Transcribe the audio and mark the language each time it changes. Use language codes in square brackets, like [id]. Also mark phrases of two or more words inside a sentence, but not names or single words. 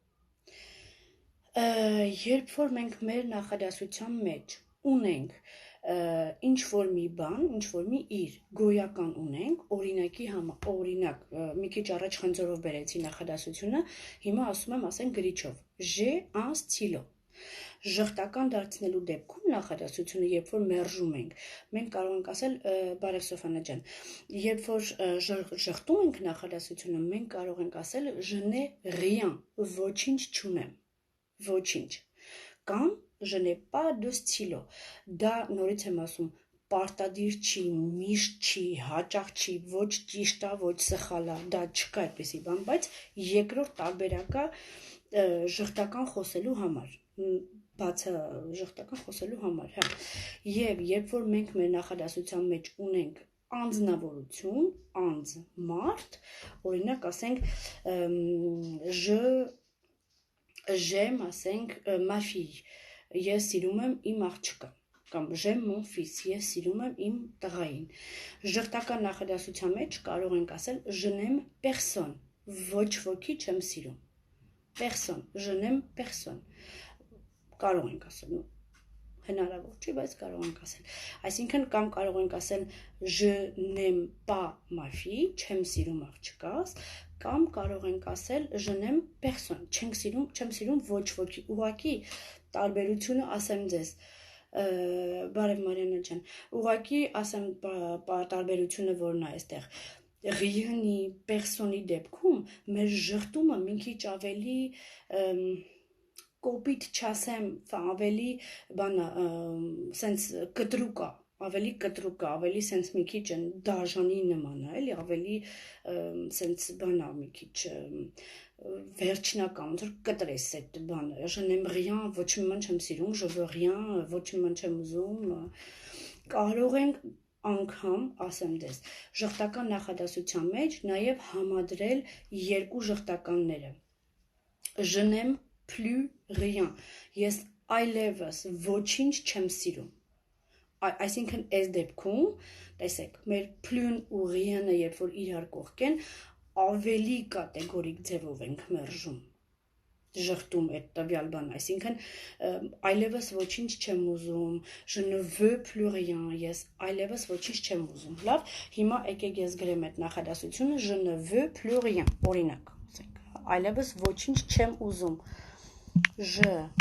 [hy] երբ որ մենք մեր նախադասության մեջ ունենք ինչ-որ մի բան, ինչ-որ մի իր գոյական ունենք, օրինակ, մի քիչ առաջ խնձորով բերեցի նախադասությունը, հիմա ասում եմ, ասենք գրիչով, [fr] j'ai un stylo, [hy] ժխտական դարձնելու դեպքում նախադասությունը, երբ որ մերժում ենք, մենք կարող ենք ասել, բարև Սոֆանա ջան, երբ որ ժխտում ենք նախադասությունը, մենք կարող ենք ասել, [fr] je n'ai rien, [hy] ոչինչ չունեմ, ոչինչ, կամ je [fr] n'ai pas de stylo, [hy] դա նորից եմ ասում, պարտադիր չի, միշտ չի, հաճախ չի, ոչ ճիշտ է, ոչ սխալ է, դա չկա այդպիսի բան, բայց երկրորդ տարբերակը ժխտական խոսելու համար, բացը ժխտական խոսելու համար, հա, եւ երբ որ մենք մեր նախադասության մեջ ունենք անձնավորություն, անձ, մարդ, օրինակ ասենք [fr] j'aime, ասենք, ma fille, [hy] ես սիրում եմ իմ աղջկա, կամ [fr] j'aime mon fils, [hy] ես սիրում եմ իմ տղային, ժխտական նախադասության մեջ կարող ենք ասել [fr] je n'aime personne, [hy] ոչ ոքի չեմ սիրում, [fr] personne, je n'aime personne, [hy] կարող ենք ասել, հնարավոր չի, բայց կարող ենք ասել, այսինքն կամ կարող ենք ասել [fr] je n'aime pas ma fille, [hy] չեմ սիրում աղջկաս, կամ կարող ենք ասել [fr] je n'aime personne, [hy] չեմ սիրում ոչ ոքի, ուղղակի տարբերությունը ասեմ ձեզ, բարև Մարիաննա ջան, ուղղակի ասեմ տարբերությունը որն է այստեղ, rien-ի, personne-ի դեպքում մեր ժխտումը մի քիչ ավելի կոպիտ չասեմ, ավելի բանա, սենց կտրուկ է, ավելի սենց մի քիչ դաժանի նման է, էլի, ավելի սենց բանա մի քիչ վերջնական, ոնց որ կտրես այդ բանը, [fr] je n'aime rien, [hy] ոչ մի բան չեմ սիրում, [fr] je veux rien, [hy] ոչ մի բան չեմ ուզում, կարող ենք անգամ, ասեմ դες, ժխտական նախադասության մեջ նաև համադրել երկու ժխտականները, [fr] je n'aime plus rien, [hy] ես այլևս ոչինչ չեմ սիրում, այսինքն այս դեպքում, տեսեք, մեր plus-ն ու rien-ը երբ որ իրար կողքեն, ավելի կատեգորիկ ձևով ենք մերժում, ժխտում այդ տվյալ բան, այսինքն այլևս ոչինչ չեմ ուզում, [fr] je ne veux plus rien, [hy] ես այլևս ոչինչ չեմ ուզում, լավ, հիմա եկեք ես գրեմ այդ նախադասությունը, [fr] je ne veux plus rien, [hy] օրինակ, այլևս ոչինչ չեմ ուզում, [fr] je